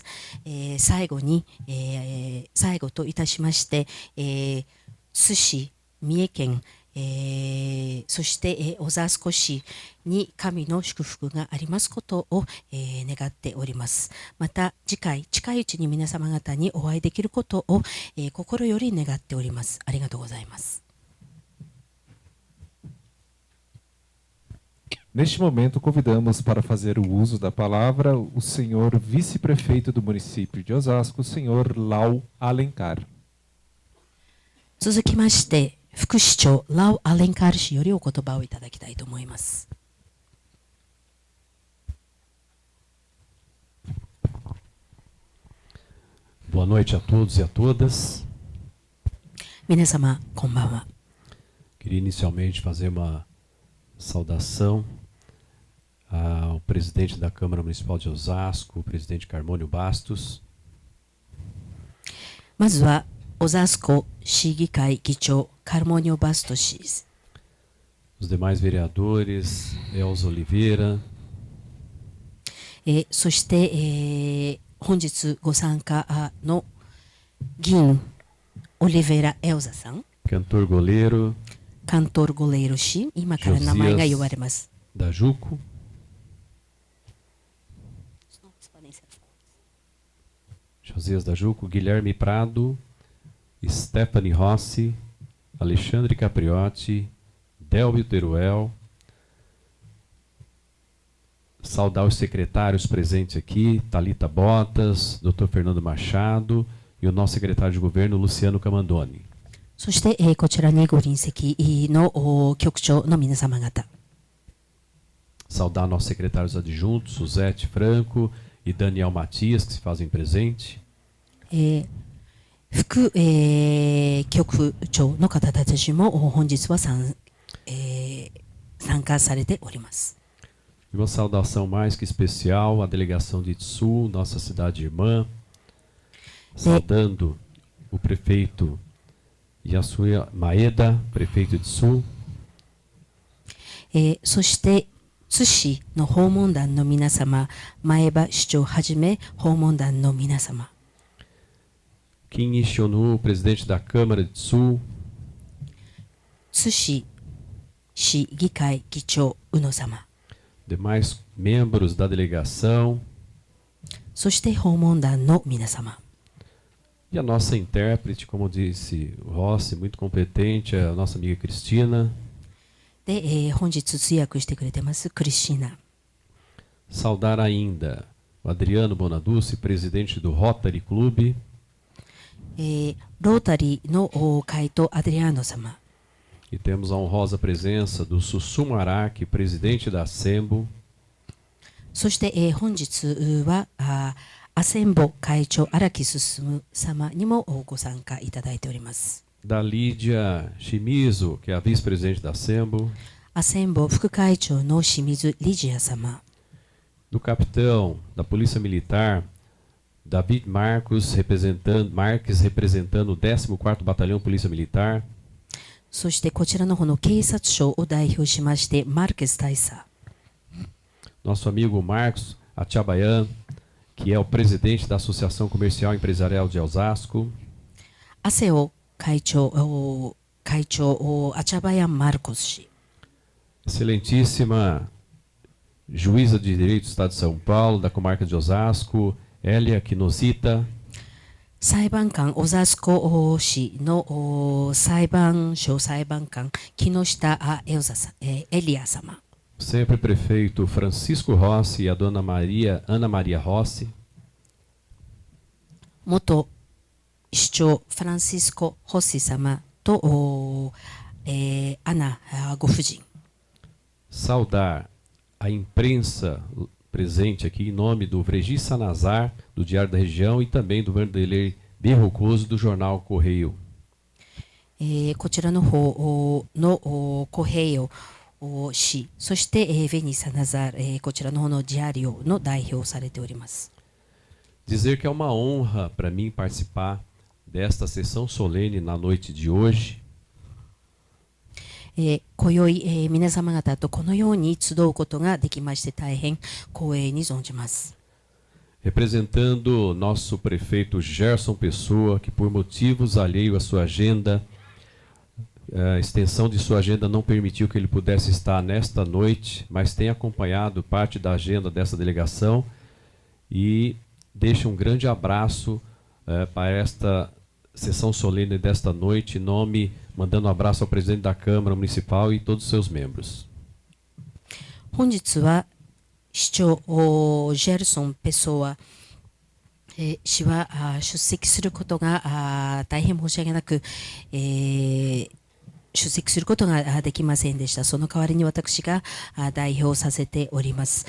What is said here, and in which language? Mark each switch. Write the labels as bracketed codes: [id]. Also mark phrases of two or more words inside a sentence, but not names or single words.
[ja] 最後といたしまして、津市、三重県そして、小沢少しに神の祝福がありますことを、願っております。また次回近いうちに皆様方にお会いできることを、心より願っております。ありがとうございます。 [pt] Neste momento, convidamos para fazer o uso da palavra o senhor vice-prefeito do município de Osasco, o senhor Lau Alencar. [ja] 続きまして副市長ラオ・アレンカール氏よりお言葉をいただきたいと思います。 [pt] Boa noite a todos e a todas. [ja] 皆様こんばんは。 [pt] Queria inicialmente fazer uma saudação ao presidente da Câmara Municipal de Osasco, o presidente Carmônio Bastos. [ja] まずは小沢市市議会議長カルモニオ・バスト氏です。 [pt] Os demais vereadores, Elza Oliveira, [ja] そして、本日ご参加の議員オリベラ・エルザさん、 [pt] Cantor Goleiro, [ja] カントル・ゴレイロ氏、今から名前が言われます。 [pt] da Juco, Josias da Juco, Guilherme Prado, Stephanie Rossi, Alexandre Capriotti, Delvio Teruel. Saudar os secretários presentes aqui, Thalita Botas, Dr. Fernando Machado e o nosso secretário de governo, Luciano Camandoni. [ja] そして、こちらにご臨席の局長の皆様方。 [pt] Saudar nossos secretários adjuntos, Suzete Franco e Daniel Matias, que se fazem presente. [ja] 副、局長の方たちも本日は参加されております。 [pt] E uma saudação mais que especial à delegação de Itsu, nossa cidade irmã. Saudando o prefeito Yasuya Maeda, prefeito de Itsu. [ja] そして津市の訪問団の皆様、前場市長はじめ訪問団の皆様。 [pt] Kim Ishonu, presidente da Câmara de Itsu. [ja] 津市市議会議長宇野様。 [pt] Demais membros da delegação. [ja] そして訪問団の皆様。 [pt] E a nossa intérprete, como disse o Rossi, muito competente, a nossa amiga Cristina. [ja] で、本日通訳してくれてますクリスチーナ。 [pt] Saudar ainda o Adriano Bonaduce, presidente do Rotary Club. [ja] ロータリーの会頭アデリアーノ様。 [pt] E temos a honrosa presença do Sussum Araki, presidente da Assembo. [ja] そして、本日はアセンボ会長荒木進様にもご参加いただいております。 [pt] Da Lídia Shimizu, que é a vice-presidente da Assembo. [ja] アセンボ副会長の清水リジア様。 [pt] Do capitão da Polícia Militar, David Marques, representando o 14º Batalhão Polícia Militar. [ja] そしてこちらの方の警察署を代表しましてマルケス大佐。 [pt] Nosso amigo Marcos Achabayan, que é o presidente da Associação Comercial e Empresarial de Osasco. [ja] 汗を会長アチャバヤン・マルコス氏、 [pt] Excelentíssima Juíza de Direito do Estado de São Paulo, da comarca de Osasco, Elia Quinosita, [ja] 裁判官小沢子氏の裁判所裁判官木下エリア様、 [pt] sempre prefeito Francisco Rossi e a dona Ana Maria Rossi, [ja] 元市長フランシスコ・ホッシ様とアナご夫人、 [pt] saudar a imprensa presente aqui em nome do Vregi Sanazar, do Diário da Região, e também do Vanderlei Berrocoso, do jornal Correio. [ja] こちらの方のコヘイヨ氏、そしてベニサナザー、こちらの方のジャリオの代表をされております。 [pt] Dizer que é uma honra para mim participar desta sessão solene na noite de hoje. [ja] 今宵、皆様方とこのように集うことができまして大変光栄に存じます。 [pt] Representando nosso prefeito Gerson Pessoa, que por motivos alheios à sua agenda, a extensão de sua agenda não permitiu que ele pudesse estar nesta noite, mas tem acompanhado parte da agenda dessa delegação e deixa um grande abraço para esta sessão solene desta noite, mandando um abraço ao presidente da Câmara Municipal e todos os seus membros. [ja] 本日は市長ジェルソン・ペソア氏は出席することが大変申し訳なく、出席することができませんでした。その代わりに私が代表させております。